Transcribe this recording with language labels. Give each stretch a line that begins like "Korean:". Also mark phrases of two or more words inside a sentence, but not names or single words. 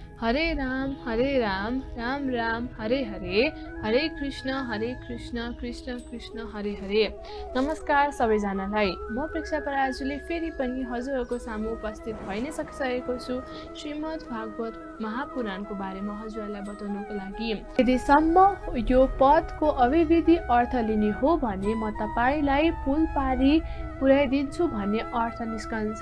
Sanskrit: हरे राम राम राम हरे हरे, हरे कृष्ण कृष्ण कृष्ण हरे हरे।
Nepali: नमस्कार सबैजनालाई, म प्रेक्षा पराजुले फेरि पनि हजुरहरूको सामु उपस्थित भइ नै सकिसकेको छु श्रीमद् भागवत महापुराणको बारेमा हजुरहरूलाई बताउनको लागि। यदिसम्म यो पदको अभिविधि अर्थ लिने हो भने म तपाईलाई पुल पारी पुर्याइदिन्छु भन्ने अर्थ निस्कन्छ।